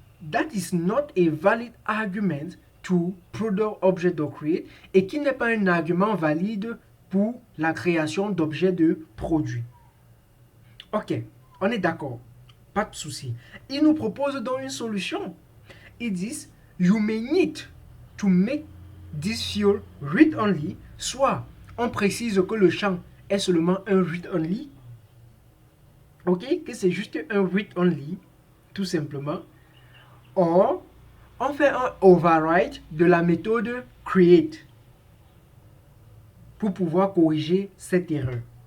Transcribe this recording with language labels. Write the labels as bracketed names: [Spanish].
[English] That is not a valid argument to product.object.create [French] et qui n'est pas un argument valide pour la création d'objets de produits. Ok. On est d'accord, pas de souci. Ils nous proposent donc une solution. Ils disent, [English] you may need to make this field read-only. [French] Soit on précise que le champ est seulement un read-only. Ok, que c'est juste un read-only, tout simplement. Or, on fait un override de la méthode create pour pouvoir corriger cette erreur.